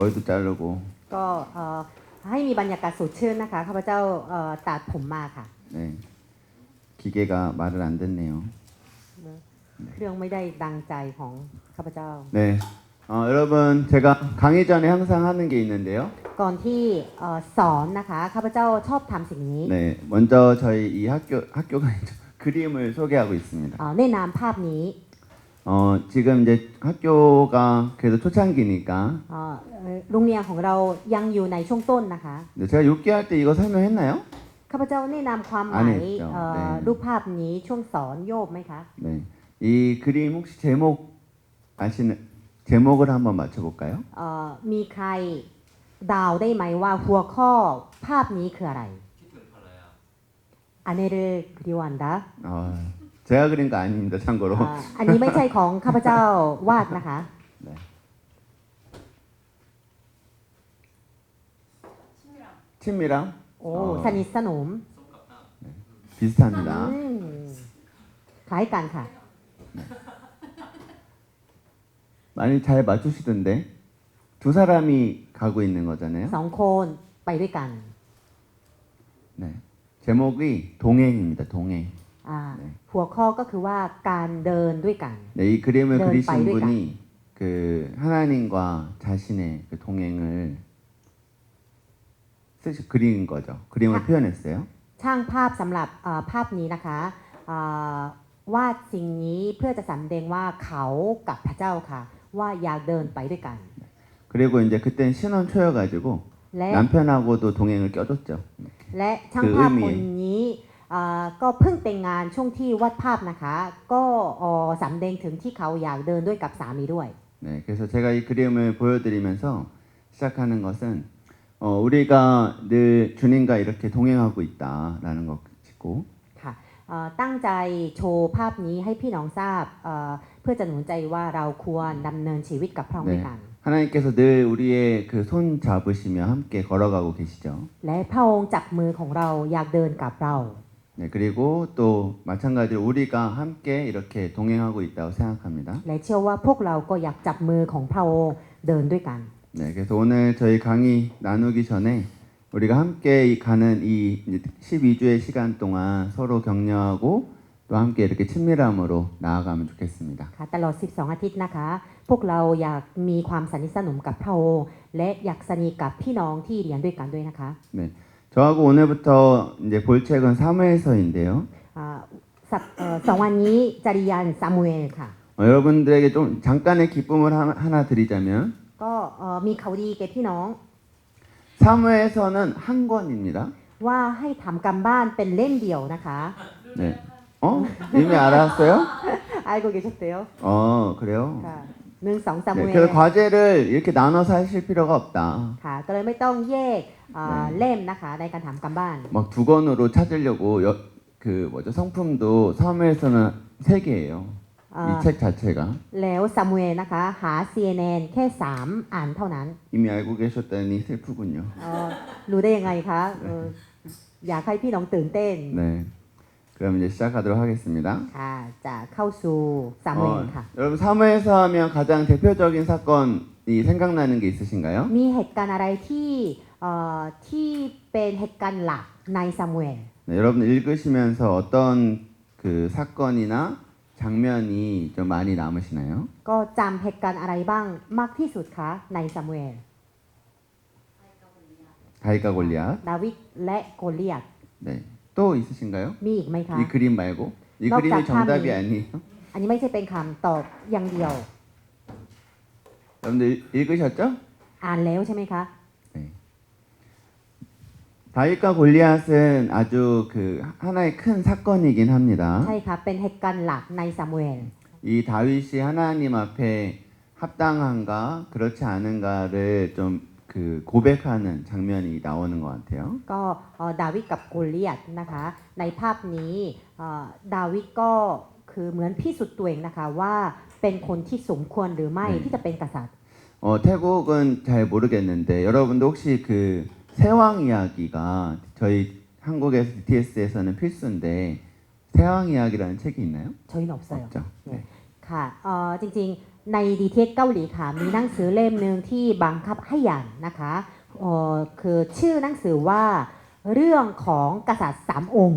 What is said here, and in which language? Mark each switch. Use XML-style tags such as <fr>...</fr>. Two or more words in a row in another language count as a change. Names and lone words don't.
<ko>머리도 자르고</ko> <th>ก็ให้มีบรรยากาศสดชื่นนะคะข้าพเจ้าตัดผมมาค่ะ</th> <ko>네. 기계가 말을 안 듣네요.</ko> <th>เครื่องไม่ได้ดังใจของข้าพเจ้า</th> <ko>네. 여러분 제가 강의 전에 항상 하는 게 있는데요.</ko> <th>ก่อนที่สอนนะคะข้าพเจ้าชอบทำสิ่งนี้</th> <ko>네. 먼저 저희 이 학교가 아니죠. 그림을 소개하고 있습니다.</ko> <th>แนะนำภาพนี้</th> <ko>지금 이제 학교가 그래도 초창기니까</ko> <th>โรงเรียนของเรายังอยู่ในช่วงต้นนะคะ</th> <ko>네, 제가 6기 할 때 이거 설명했나요?</ko> <th>ข้าพเจ้าแนะนำความหมายรูปภาพนี้ช่วงสอนโยบไหมคะ</th> <ko>네. 이 그림 혹시 제목을 한번 맞춰볼까요?</ko> <th>มีใครเดาได้ไหมว่าหัวข้อภาพนี้คืออะไร</th> <ko>아내를 그리워한다 제가 그린 거 아닙니다. 참고로.</ko> <th>อันนี้ไม่ใช่ของข้าพเจ้าวาดนะคะ</th> <ko>네. 친밀함</ko> <th>โอ้สนิทสนม</th> <ko>비슷합니다.</ko> <th>คล้ายกันค่ะ</th> <ko>많이 잘 맞추시던데 두 사람이 가고 있는 거잖아요.</ko> <th>สองคนไปด้วยกัน</th> <ko>네. 제목이 동행입니다. 동행.</ko> <th>หัวข้อก็คือว่าการเดินด้วยกัน</th> <ko>네, 이 그림을 네, 그리신 빠이르가. 분이 그 하나님과 자신의 그 동행을 그린 거죠. 그림을 표현했어요.</ko> <th>ช่างภาพสำหรับภาพนี้นะคะวาดสิ่งนี้เพื่อจะสำแดงว่าเขากับพระเจ้าค่ะว่าอยากเดินไปด้วยกัน</th> <ko>그리고 이제 그때는 신혼 초여가지고</ko> <th>และ</th> <ko>남편하고도 동행을 껴줬죠.</ko> <th>และช่างภาพคนนี้ก็เพิ่งแต่งงานช่วงที่วาดภาพนะคะก็สำแดงถึงที่เขาอยากเดินด้วยกับสามีด้วย</th> <ko>네, 그래서 제가 이 그림을 보여드리면서 시작하는 것은 우리가 늘 주님과 이렇게 동행하고 있다라는 것이고</ko> <th>ค่ะตั้งใจโชว์ภาพนี้ให้พี่น้องทราบเพื่อจะหนุนใจว่าเราควรดำเนินชีวิตกับพระองค์ด้วยกัน</th> <ko>하나님께서 늘 우리의 그 손 잡으시며 함께 걸어가고 계시죠.</ko> <th>และพระองค์จับมือของเราอยากเดินกับเรา</th> <ko>네, 그리고 또 마찬가지로 우리가 함께 이렇게 동행하고 있다고 생각합니다.</ko> <th>และเชื่อว่าพวกเราก็อยากจับมือของพระองค์เดินด้วยกัน</th> <ko>네, 그래서 오늘 저희 강의 나누기 전에 우리가 함께 가는 이 12주의 시간 동안 서로 격려하고 또 함께 이렇게 친밀함으로 나아가면 좋겠습니다.</ko> <th>ค่ะตลอด 12 อาทิตย์นะคะ พวกเราอยากมีความสนิทสนมกับพระองค์และอยากสนิทกับพี่น้องที่เรียนด้วยกันด้วยนะคะ</th> <ko>네, 저하고 오늘부터 이제 볼 책은 사무엘서인데요.</ko> <th>2 วันนี้จะเรียนซามูเอลค่ะ</th> <ko>여러분들에게 좀 잠깐의 기쁨을 하나 드리자면</ko> <th>ก็มีข่าวดีแก่พี่น้อง</th> <ko>사무엘서는 한 권입니다.</ko> <th>ว่าให้ทำการบ้านเป็นเล่มเดียวนะคะ</th> <ko>네. 이미 알았어요? 알고 계셨대요? 그래요?</ko> <th>ค่ะ1-2 ซามู</th> <ko>네,</ko> <th>เอล</th> <ko>그래서 과제를 이렇게 나눠서 하실 필요가 없다.</ko> <th>ค่ะก็เลยไม่ต้องแยกเล่มนะคะในการทำการบ้าน</th> <ko>막 두 권으로 찾으려고 그 뭐죠? 성품도 사무엘서는 3개예요. 이 책 자체가.</ko> <th>แล้วซามูเอลนะคะหา CNN แค่ 3 อันเท่านั้น</th> <ko>이미 알고 계셨다니 슬프군요.</ko> <th>รู้ได้ยังไงคะอยากให้พี่น้องตื่นเต้น</th> <ko>네. 그럼 이제 시작하도록 하겠습니다.</ko> <th>ค่ะจะเข้าสู่ซามูเอลค่ะ</th> <ko>여러분 사무엘서 하면 가장 대표적인 사건이 생각나는 게 있으신가요?</ko> <th>มีเหตุการณ์อะไรที่เป็นเหตุการณ์หลักในซามูเอล</th> <ko>네, 여러분 읽으시면서 어떤 그 사건이나 장면이 좀 많이 남으시나요?</ko> <th>ก็จำเหตุการณ์อะไรบ้างมากที่สุดคะในซามูเอล</th> <ko>다윗과 골리앗.</ko> <th>ดาวิดและโกลิอัท</th> <ko>네. 또 있으신가요?</ko> <th>มีอีกไหมคะ</th> <ko>이 그림 말고. 이 넉 그림이 작함이. 정답이 아니에요.</ko> <th>อันนี้ไม่ใช่เป็นคำตอบอย่างเดียว</th> <ko>여러분들 읽으셨죠?</ko> <th>อ่านแล้วใช่ไหมคะ</th> <ko>다윗과 골리앗은 아주 그 하나의 큰 사건이긴 합니다.</ko> <th>ใช่ค่ะเป็นเหตุการณ์หลักในซามูเอล</th> <ko>이 다윗이 하나님 앞에 합당한가 그렇지 않은가를 좀 그 고백하는 장면이 나오는 것 같아요.</ko> <th>ก็ดาวิดกับโกลิอัทนะคะในภาพนี้ดาวิดก็คือเหมือนพิสูจน์ตัวเองนะคะว่าเป็นคนที่สมควรหรือไม่ที่จะเป็นกษัตริย์</th> <ko>태국은 잘 모르겠는데 여러분도 혹시 그 세왕 이야기가 저희 한국에서 DTS에서는 필수인데 세왕 이야기라는 책이 있나요? 저희는 없어요. 없죠. 네.</ko> <th>ค่ะจริงในดีเทสเกาหลีค่ะมีหนังสือเล่มหนึ่งที่บังคับให้อ่านนะคะคือชื่อหนังสือว่าเรื่องของกษัตริย์สามองค์</th>